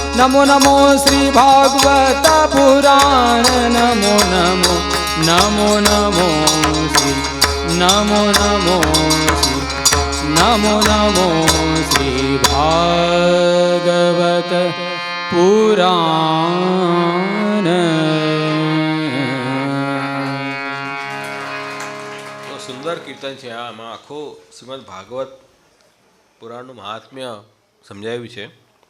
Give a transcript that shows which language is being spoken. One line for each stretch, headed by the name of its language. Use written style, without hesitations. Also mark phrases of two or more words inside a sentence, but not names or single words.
Sanskrit: भागवत पुराण नमो नमो नमो नमो श्री नमो नमो श्री नमो नमो श्री भागवत पुराण
Gujarati: તો સુંદર કીર્તન છે. આમાં આખો શ્રીમદ ભાગવત પુરાણનું મહાત્મ્ય સમજાવ્યું છે.